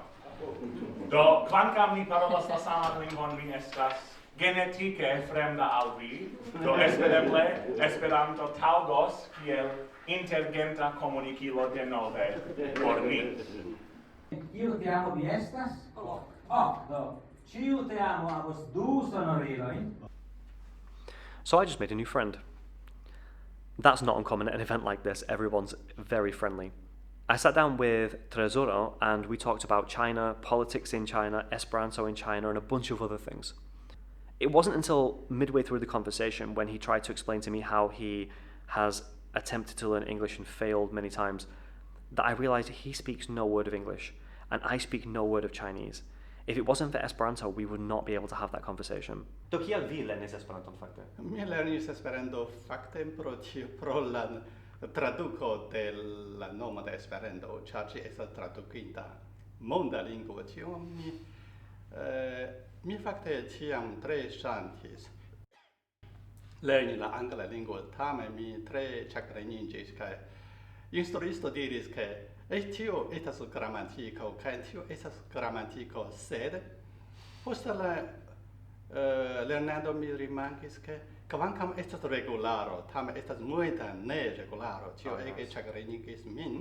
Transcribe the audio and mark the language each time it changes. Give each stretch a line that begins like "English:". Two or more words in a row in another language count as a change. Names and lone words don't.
Esperanto: Do, kvankam mi parolas la saman lingvon, mi estas genetike fremda al vi, do espereble Esperanto taŭgos kiel intergenta komunikilo denove por mi. Kiu te amo vi estas? Do, ĉiu te amo havos du sonorilojn.
English: So I just made a new friend. That's not uncommon at an event like this. Everyone's very friendly. I sat down with Tresoro and we talked about China, politics in China, Esperanto in China, and a bunch of other things. It wasn't until midway through the conversation when he tried to explain to me how he has attempted to learn English and failed many times that I realized he speaks no word of English and I speak no word of Chinese. If it wasn't for Esperanto, we would not be able to have that conversation.
Esperanto: Do kiel vi lernis Esperanton fakte? Mi lernis Esperanto fakte pro la traduko de la nomo de Esperanto, ĉar ĝi estas tradukinta monda lingvo. Mi fakte ĉiam tre ŝanĝis lerni la angla lingvo, tamen mi tre ĉagreniĝis kaj instruisto diris ke tio estas gramatiko kaj tio estas gramatiko, sed post la lernado mi rimarkis ke kvankam estas regularo, tamen estas multe ne regularo, tio ege ĉagrenigis min.